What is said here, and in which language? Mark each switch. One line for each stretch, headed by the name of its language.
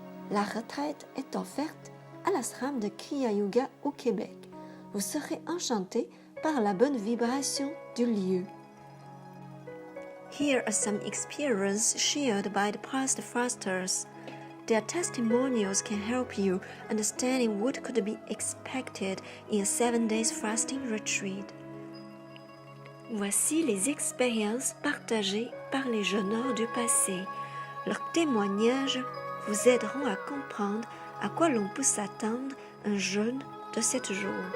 French: La retraite est offerte à l'ashram de Kriya Yoga au Québec. Vous serez enchanté par la bonne vibration du lieu.
English: Here are some experiences shared by the past fasters. Their testimonials can help you understanding what could be expected in a 7 days fasting retreat.
French: Voici les expériences partagées par les jeûneurs du passé. Leurs témoignages vous aideront à comprendre à quoi l'on peut s'attendre un jeûne de 7 jours.